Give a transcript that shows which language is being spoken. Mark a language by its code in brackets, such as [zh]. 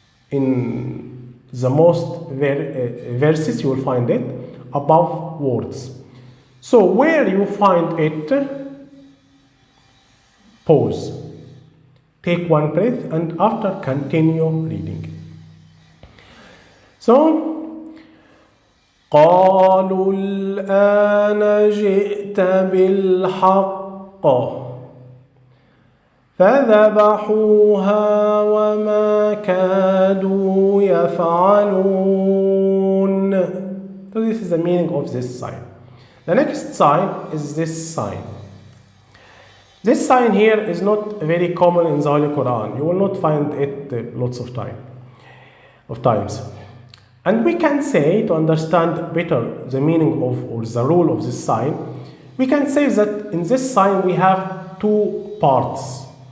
[en] In the most verses, you will find it above words. So where you find it, pause. Take one breath and after continue reading. [ar] So, قالوا الآن جئت بالحق فذبحوها وما كادوا يفعلون. [en] So this is the meaning of this sign. The next sign is this sign. This sign here is not very common in the Holy Quran. You will not find it lots of times. And we can say, to understand better the meaning of, or the rule of this sign, we can say that in this sign we have two parts.